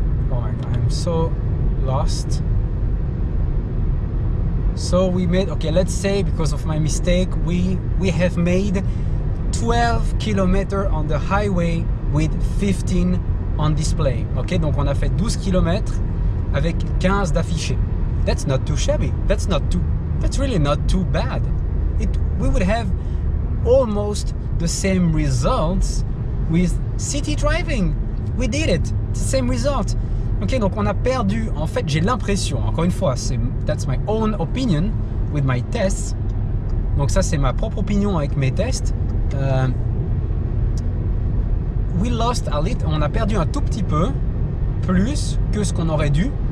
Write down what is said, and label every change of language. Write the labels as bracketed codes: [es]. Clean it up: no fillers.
[en] Oh my god, I'm so lost. So we made, okay, let's say because of my mistake, we have made 12 kilometers on the highway with 15 on display. [fr] Ok, donc on a fait 12 km avec 15 d'affichés. [en] That's not too shabby. That's really not too bad. We would have almost the same results with city driving. We did it. It's the same result. [fr] Ok, donc on a perdu, en fait j'ai l'impression, encore une fois, [en] that's my own opinion with my tests. [fr] Donc ça c'est ma propre opinion avec mes tests. [en] We lost a little, [fr] on a perdu un tout petit peu plus que ce qu'on aurait dû.